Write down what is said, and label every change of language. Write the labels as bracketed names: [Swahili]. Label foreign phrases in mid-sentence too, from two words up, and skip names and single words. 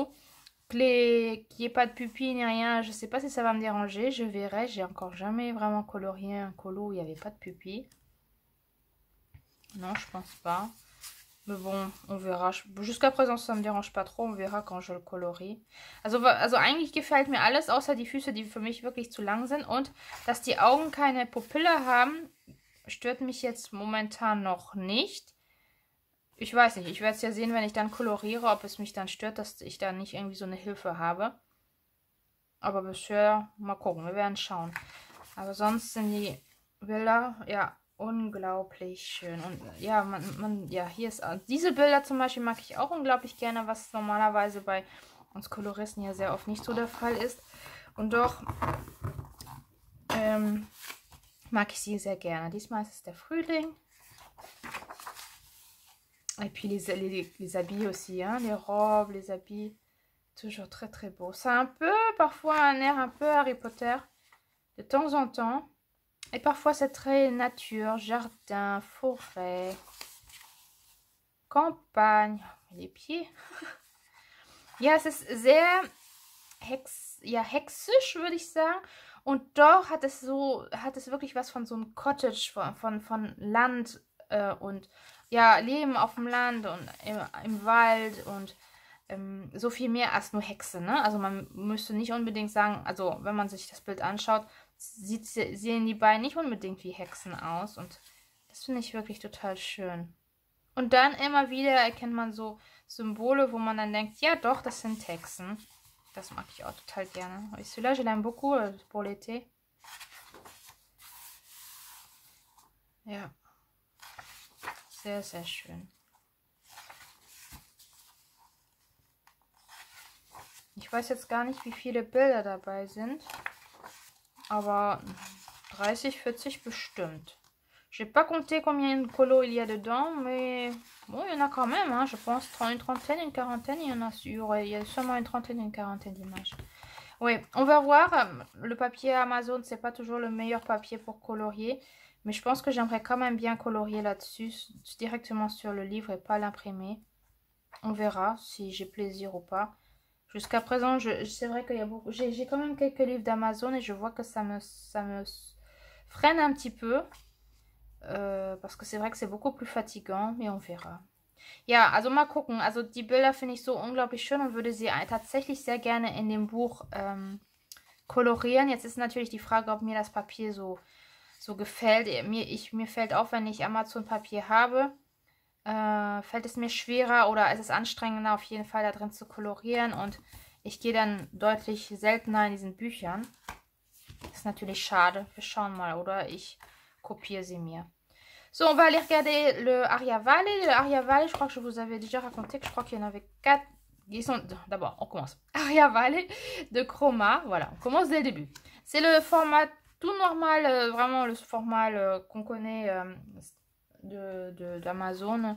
[French] Qu'il n'y ait pas de pupille ni rien, je sais pas si ça va me déranger. Je verrai. J'ai encore jamais vraiment colorié un colo où il n'y avait pas de pupille. Non, je pense pas. Mais bon, on verra. Jusqu'à présent, ça me dérange pas trop. On verra quand je le colorie. [German] Also eigentlich gefällt mir alles, außer die Füße, die für mich wirklich zu lang sind. Und dass die Augen keine Pupille haben, stört mich jetzt momentan noch nicht. Ich weiß nicht, ich werde es ja sehen, wenn ich dann koloriere, ob es mich dann stört, dass ich da nicht irgendwie so eine Hilfe habe. Aber bisher, mal gucken, wir werden schauen. Aber sonst sind die Bilder, ja, unglaublich schön. Und ja, ja, hier ist, diese Bilder zum Beispiel mag ich auch unglaublich gerne, was normalerweise bei uns Koloristen ja sehr oft nicht so der Fall ist. Und doch mag ich sie sehr gerne. Diesmal ist es der Frühling. [French] Et puis les habits aussi, hein, les robes, les habits, toujours très très beau. C'est un peu, parfois un air un peu Harry Potter, de temps en temps. Et parfois c'est très nature, jardin, forêt, campagne. Les pieds. [German] Ja, es ist sehr hexisch, würde ich sagen. Und doch hat es wirklich was von so einem Cottage, von Land und ja, Leben auf dem Land und im Wald und so viel mehr als nur Hexe, ne? Also man müsste nicht unbedingt sagen, also wenn man sich das Bild anschaut, sehen die beiden nicht unbedingt wie Hexen aus und das finde ich wirklich total schön. Und dann immer wieder erkennt man so Symbole, wo man dann denkt, ja doch, das sind Hexen. Das mag ich auch total gerne. [French] Et celui-là, je l'aime beaucoup pour l'été. [German] Ja. Sehr, sehr schön. Ich weiß jetzt gar nicht, wie viele Bilder dabei sind. Aber 30, 40 bestimmt. [French] Je n'ai pas compté combien de colos il y a dedans, mais bon, il y en a quand même, hein, je pense une trentaine, une quarantaine, il y a sûrement une trentaine, une quarantaine d'images. Oui, on va voir. Le papier Amazon, c'est pas toujours le meilleur papier pour colorier, mais je pense que j'aimerais quand même bien colorier là-dessus, directement sur le livre et pas l'imprimer. On verra si j'ai plaisir ou pas. Jusqu'à présent, c'est vrai qu'il y a beaucoup. J'ai quand même quelques livres d'Amazon et je vois que ça me freine un petit peu. Parce que c'est vrai que c'est beaucoup plus fatigant, mais on verra. [German] Ja, also mal gucken. Also die Bilder finde ich so unglaublich schön und würde sie tatsächlich sehr gerne in dem Buch kolorieren. Jetzt ist natürlich die Frage, ob mir das Papier so gefällt. Mir fällt auf, wenn ich Amazon-Papier habe, fällt es mir schwerer oder es ist anstrengender auf jeden Fall da drin zu kolorieren und ich gehe dann deutlich seltener in diesen Büchern. Das ist natürlich schade. Wir schauen mal, oder ich kopiere sie mir. So, [French] on va aller regarder le Aria Valley. Le Aria Valley, je crois que je vous avais déjà raconté que je crois qu'il y en avait 4. D'abord, on commence. Aria Valley de Chroma. Voilà, on commence dès le début. C'est le format tout normal, vraiment le format qu'on connaît d'Amazon.